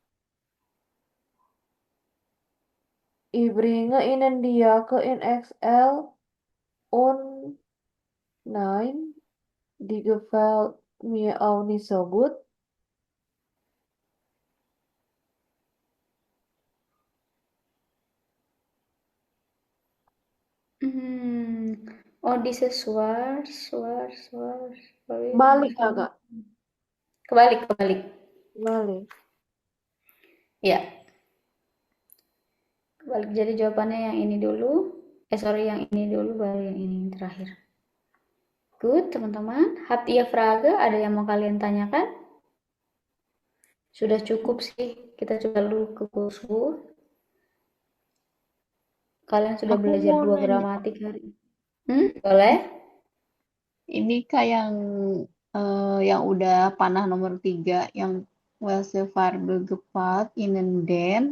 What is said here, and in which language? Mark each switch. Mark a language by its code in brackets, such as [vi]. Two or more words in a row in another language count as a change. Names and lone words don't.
[de] Ich bringe Ihnen die Jacke in XL und nein, die gefällt mir auch nicht so gut. Oh, diese Schwarz. [id] Balik agak, Kebalik. balik. Ya, kebalik. Jadi jawabannya yang ini dulu. Yang ini dulu, baru yang ini terakhir. Good, teman-teman. [de] Habt ihr Frage? [id] Ada yang mau kalian tanyakan? Sudah cukup sih. Kita coba dulu ke kursus. Kalian sudah Aku belajar mau 2 nanya. gramatik hari. Boleh? Ini kayak yang udah panah nomor 3, yang [de] Welche Farbe gefällt Ihnen denn?